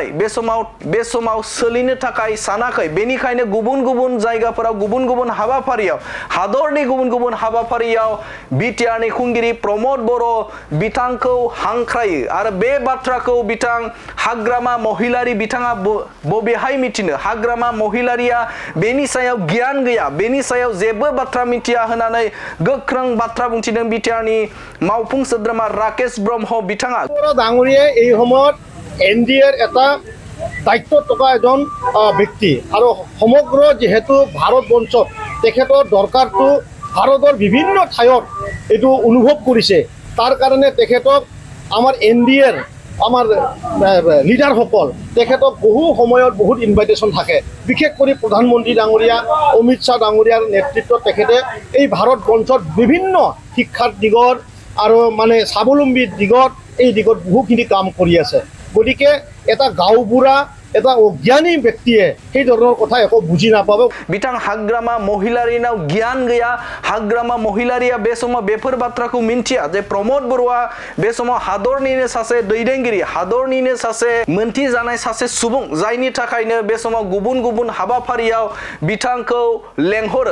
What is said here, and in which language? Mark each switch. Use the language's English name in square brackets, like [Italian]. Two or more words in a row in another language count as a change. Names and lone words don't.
[Bodo] बे समाव सोलिनो थाखाय सानाखै बेनिखायनो गुबुन गुबुन जायगाफोराव गुबुन गुबुन हाबाफारियाव हादरनि गुबुन गुबुन हाबाफारियाव बिटिआरनि खुंगिरि प्रमोद बर' बिथांखौ हांख्रायो आरो बे बाथ्राखौ बिथां हाग्रामा महिलारि बिथाङा बबेहाय मिथिनो हाग्रामा महिलारिया बेनि सायाव गियान गैया बेनि सायाव जेबो बाथ्रा मिथिया होननानै गोख्रों बाथ्रा बुंथिदों बिटिआरनि मावफुं सोद्रोमा राकेश ब्रह्म बिथाङा [Assamese] ডাঙৰীয়াই এই সময়ত এনডিএৰ এটা দায়িত্বত থকা এজন ব্যক্তি আৰু সমগ্ৰ যেহেতু ভাৰতবৰ্ষত তেখেতৰ দৰকাৰটো ভাৰতৰ বিভিন্ন ঠাইত এইটো অনুভৱ কৰিছে তাৰ কাৰণে তেখেতক আমাৰ এনডিএৰ আমাৰ লিডাৰসকল তেখেতক বহু সময়ত বহুত ইনভাইটেশ্যন থাকে বিশেষ কৰি প্ৰধানমন্ত্ৰী ডাঙৰীয়া অমিত শ্বাহ ডাঙৰীয়াৰ নেতৃত্বত তেখেতে এই ভাৰতবৰ্ষত বিভিন্ন শিক্ষাৰ দিগত আৰু মানে স্বাৱলম্বীৰ দিগত এই দিগত বহুখিনি কাম কৰি আছে গতিকে এটা গাঁওবুঢ়া এটা অজ্ঞানী ব্যক্তিয়ে সেই ধৰণৰ কথা একো বুজি নাপাব [Bodo] बिथां हाग्रामा महिलारिनाव गियान गैया हाग्रामा महिलारिया बे समाव बेफोर बाथ्राखौ मिन्थिया जे प्रमोद बर'आ बे समाव हादरनिनो सासे दैदेनगिरि हादरनिनो सासे मोनथि जानाय सासे सुबुं जायनि थाखायनो बे समाव गुबुन गुबुन हाबाफारियाव बिथांखौ लेंहरो